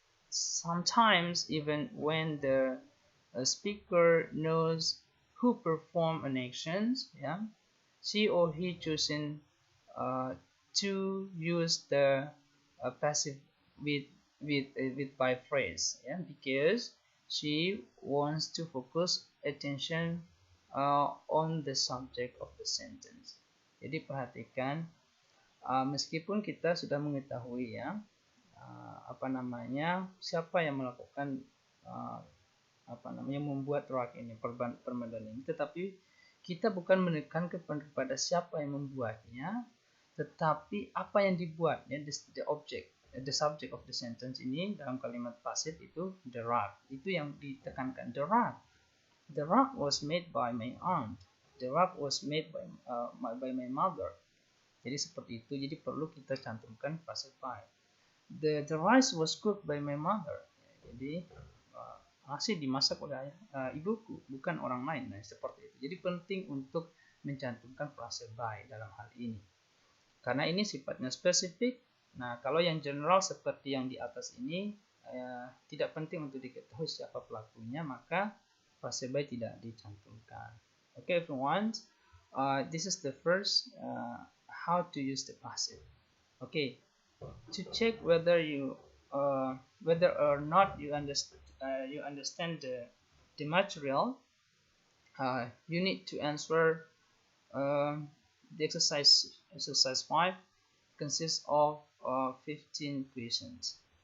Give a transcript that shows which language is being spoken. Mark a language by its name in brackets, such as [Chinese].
[English] Sometimes even when the speaker knows who perform an action, yeah, she or he choosing to use the passive with with by phrase, yeah, because she wants to focus attention on the subject of the sentence. [Indonesian] Jadi perhatikan, meskipun kita sudah mengetahui ya apa namanya siapa yang melakukan apa namanya membuat RAG ini permadan ini, tetapi kita bukan menekan kepada siapa yang membuatnya, tetapi apa yang dibuatnya, [English] the object, the subject of the sentence [Indonesian] ini dalam kalimat pasif itu the RAG, itu yang ditekankan. [English] The RAG was made by my aunt, the RAG was made by my mother. [Indonesian] Jadi seperti itu, jadi perlu kita cantumkan passive by. [English] The rice was cooked by my mother. [Indonesian] Jadi nasi dimasak oleh ibuku, bukan orang lain. Nah, seperti itu. Jadi penting untuk mencantumkan passive by dalam hal ini. Karena ini sifatnya spesifik. Nah, kalau yang general seperti yang di atas ini tidak penting untuk diketahui siapa pelakunya, maka passive by tidak dicantumkan. [English] Okay, everyone. This is the first how to use the passive. Okay, to check whether or not you understand the material, you need to answer the exercise 5 consists of 15 questions.